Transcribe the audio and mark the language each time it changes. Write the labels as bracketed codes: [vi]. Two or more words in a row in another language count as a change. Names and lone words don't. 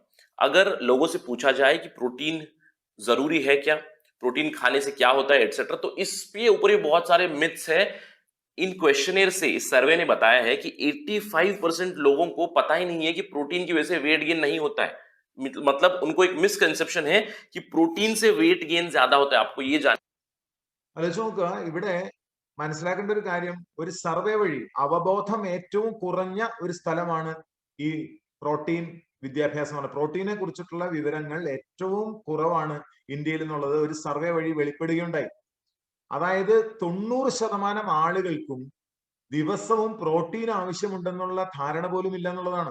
[hi] अगर लोगों से पूछा जाए कि प्रोटीन जरूरी है क्या, प्रोटीन खाने से क्या होता है एटसेट्रा, तो इस पे ऊपर भी बहुत सारे मिथ्स है. इन क्वेश्चनेयर से इस सर्वे ने बताया है कि 85% लोगों को पता ही नहीं है कि प्रोटीन की वजह से [en] weight gain [hi] नहीं होता है. मतलब उनको एक मिसकंसेप्शन है कि प्रोटीन से [en] weight gain [hi] ज्यादा होता है. आपको ये जान [ml] ഇവിടെ മനസ്സിലാക്കേണ്ട ഒരു കാര്യം, ഒരു സർവേ വഴി അവബോധം ഏറ്റവും കുറഞ്ഞ ഒരു സ്ഥലമാണ് ഈ പ്രോട്ടീൻ വിദ്യാഭ്യാസമാണ്. പ്രോട്ടീനെ കുറിച്ചിട്ടുള്ള വിവരങ്ങൾ ഏറ്റവും കുറവാണ് ഇന്ത്യയിൽ എന്നുള്ളത് ഒരു സർവേ വഴി വെളിപ്പെടുകയുണ്ടായി. അതായത് 90% ആളുകൾക്കും ദിവസവും പ്രോട്ടീൻ ആവശ്യമുണ്ടെന്നുള്ള ധാരണ പോലും ഇല്ല എന്നുള്ളതാണ്.